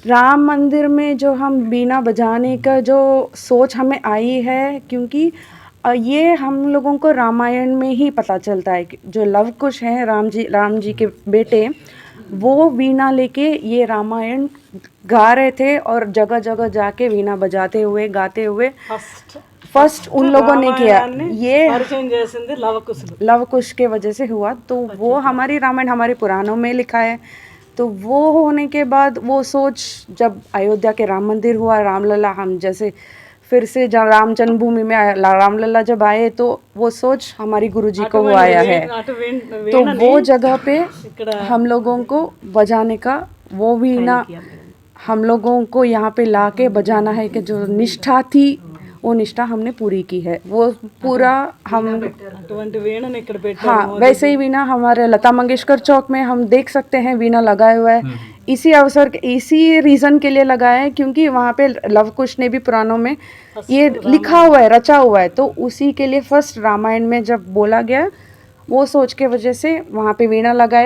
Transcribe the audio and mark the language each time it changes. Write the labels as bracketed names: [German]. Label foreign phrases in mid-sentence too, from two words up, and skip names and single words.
[Hindi] राम मंदिर में जो हम बीना बजाने का जो सोच हमें आई है, क्योंकि ये हम लोगों को रामायण में ही पता चलता है कि जो लव कुश हैं राम जी के बेटे, वो वीणा लेके ये रामायण गा रहे थे और जगह जगह जाके वीणा बजाते हुए गाते हुए फर्स्ट उन लोगों ने किया। ये [Telugu] పరిచయం చేసింది లవకుశులు. [Hindi] लव कुश के वजह से हुआ, तो वो हमारी रामायण हमारे पुराणों में लिखा है। तो वो होने के बाद वो सोच जब अयोध्या के राम मंदिर हुआ, रामलला हम जैसे फिर से जहाँ राम जन्मभूमि में रामलला जब आए, तो वो सोच हमारी गुरुजी को वो आया है। [Telugu] అటు [Hindi] तो वो जगह पे हम लोगों को बजाने का वो वीणा हम लोगों को यहाँ पे लाके बजाना है कि जो निष्ठा थी वो निष्ठा हमने पूरी की है। वो पूरा हम [Telugu] అటువంటి వీణని ఇక్కడ పెట్టారు. [Hindi] हाँ, वैसे ही वीणा हमारे लता मंगेशकर चौक में हम देख सकते हैं वीणा लगाया हुआ है। इसी अवसर इसी रीज़न के लिए लगाया है क्योंकि वहाँ पे लव कुश ने भी पुराणों में ये लिखा हुआ है, रचा हुआ है। तो उसी के लिए फर्स्ट रामायण में जब बोला गया, वो सोच के वजह से वहाँ पे वीणा लगाया।